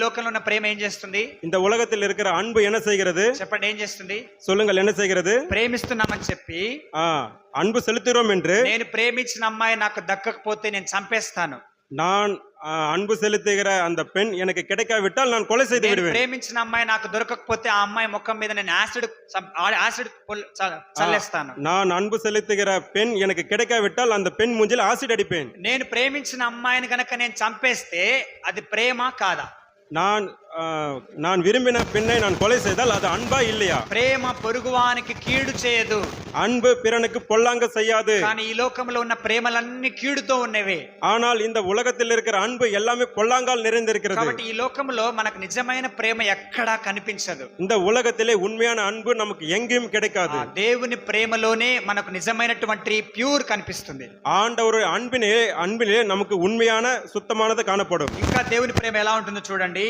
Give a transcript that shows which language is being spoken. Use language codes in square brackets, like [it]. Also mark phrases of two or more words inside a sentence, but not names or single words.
[te] లోకంలో ఉన్న ప్రేమ ఏం చేస్తుంది? [ta] இந்த உலகத்தில் இருக்கிற அன்பு என்ன செய்கிறது? [te] చెప్పండి, ఏం చేస్తుంది? [ta] சொல்லுங்கள், என்ன செய்கிறது? [te] ప్రేమిస్తున్నామని చెప్పి [ta] அன்பு செலுத்துகிறோம் என்று, [te] నేను ప్రేమించిన అమ్మాయి నాకు దక్కకపోతే నేను చంపేస్తాను, [ta] நான் அன்பு செலுத்துகிற அந்த பெண் எனக்கு கிடைக்காவிட்டால் நான் கொலை செய்து விடுவேன், [te] ప్రేమించిన అమ్మాయి నాకు దొరకకపోతే ఆ అమ్మాయి ముఖం మీద నేను యాసిడ్ చల్లేస్తాను, [ta] நான் அன்பு செலுத்துகிற பெண் எனக்கு கிடைக்காவிட்டால் அந்த பெண் மூஞ்சில் ஆசிட் அடிப்பேன். [te] నేను ప్రేమించిన అమ్మాయిని గనక నేను చంపేస్తే అది ప్రేమ కాదా? [ta] நான் விரும்பின பெண்ணை நான் கொலை செய்தால் அது அன்பா இல்லையா? [te] ప్రేమ పొరుగువానికి కీడు చేయదు, [ta] அன்பு பிறனுக்கு பொல்லாங்க செய்யாது. [te] కానీ ఈ లోకంలో ఉన్న ప్రేమలన్నీ కీడుతో ఉన్నవి. [ta] ஆனால் இந்த உலகத்தில் இருக்கிற அன்பு எல்லாமே பொல்லாங்கால் நிறைந்திருக்கிறது. [te] కాబట్టి ఈ లోకంలో మనకు నిజమైన ప్రేమ ఎక్కడా కనిపించదు. [ta] இந்த உலகத்திலே உண்மையான அன்பு நமக்கு எங்கேயும் கிடைக்காது. [te] దేవుని ప్రేమలోనే మనకు నిజమైనటువంటి ప్యూర్ కనిపిస్తుంది. [ta] ஆண்டவர் அன்பிலே நமக்கு உண்மையான சுத்தமானது காணப்படும். [te] ఇంకా దేవుని ప్రేమ ఎలా ఉంటుందో చూడండి.